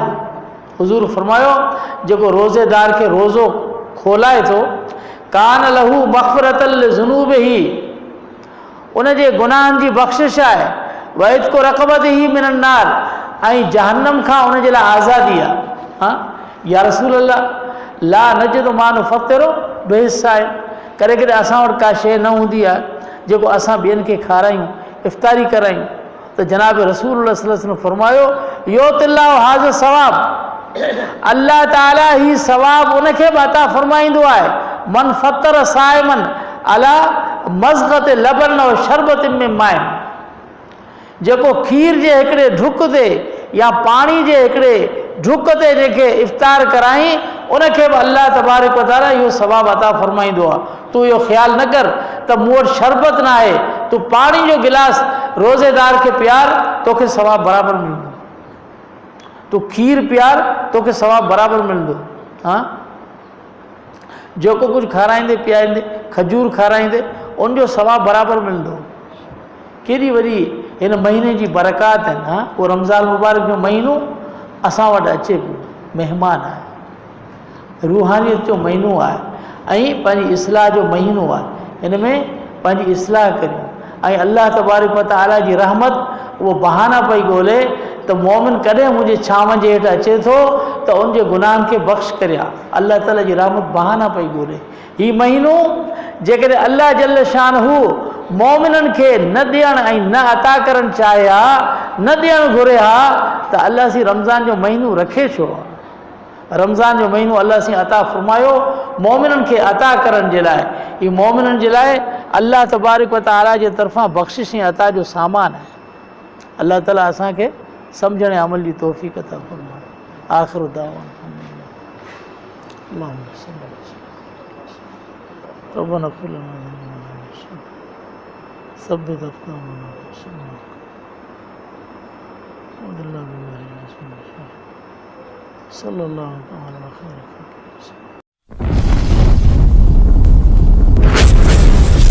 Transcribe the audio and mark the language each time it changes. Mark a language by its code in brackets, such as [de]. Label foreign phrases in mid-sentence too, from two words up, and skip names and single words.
[sd] हुज़ूर फरमायो जेको रोज़ेदार खे रोज़ो खोलाए थो [ar] كان له مغفرة لذنوبه, [sd] उन जे गुनाहनि जी बख़्शिश आहे। वइद को [ar] رقبته من النار, [sd] ऐं जहन्नम खां उन जे लाइ आज़ादी आहे। [ar] हाँ يا رسول الله لا نجد ما نفطر به الصائم, [sd] कॾहिं कॾहिं असां वटि का शइ न हूंदी आहे जेको असां ॿियनि खे खारायूं, इफ़्तारी करायूं, त जनाब रसूल [ar] صلى الله عليه وسلم [sd] फरमायो [ar] يعطي الله هذا الثواب, [sd] अल्लाह ताला ही सवाब उनखे बि अता फरमाईंदो आहे [ar] من فطر صائما على مذقة لبن [sd] और शरबत में माइन, जेको खीर जे हिकिड़े ढुक ते या पाणी जे हिकिड़े ढुक ते जंहिंखे इफ़्तार कराई उनखे बि अल्लाह [ar] تبارك وتعالى [sd] इहो सवाब अता फरमाईंदो आहे। तूं इहो ख़्यालु न कर त मूं वटि शरबत न आहे, तूं पाणी जो गिलास रोज़ेदार खे पियार, तोखे सवाब बराबरि मिलंदो। तूं खीर पियार, तोखे सवाब बराबरि मिलंदो। हाँ जेको कुझु खाराईंदे पीआरींदे, खजूर खाराईंदे, उनजो सवाब बराबरि मिलंदो। केॾी वॾी हिन महीने जी बरक़ात आहिनि। हाँ उहो रमज़ान मुबारक जो महीनो असां वटि अचे पियो, महिमान आहे, रूहानियत जो महीनो आहे ऐं पंहिंजी इस्लाह जो महीनो आहे। हिन में पंहिंजी इस्लाह करियूं ऐं अल्लाह [ar] تبارك وتعالى [sd] जी रहमत उहो बहाना पई ॻोल्हे त मोमिन कॾहिं मुंहिंजे छांव जे हेठि अचे थो त उनजे गुनाहनि खे बख़्श करियां। अल्लाह ताला जी रहमत बहाना पई ॻोल्हे। हीउ महीनो जेकॾहिं अल्लाह [ar] جل شأنه [sd] मोमिननि खे न ॾियणु ऐं न अता करणु चाहे हा, न ॾियणु घुरे हा, त अल्लाह सी रमज़ान जो महीनो रखे छो? रमज़ान जो महीनो अल्लाह सी अता फरमायो मोमिननि खे अता करण जे लाइ। हीउ मोमिननि जे लाइ अल्लाह [ar] تبارك وتعالى [sd] जे तरफ़ां बख़्शिश ऐं अता जो सामान आहे। अल्लाह ताला असांखे सम्झण ऐं अमल जी तौफ़ीक़ अता फरमाए। [ar] آخر دعوانا اللهم صل على ربنا اغفر لنا ثبت أقدامنا صلى الله عليه وسلم.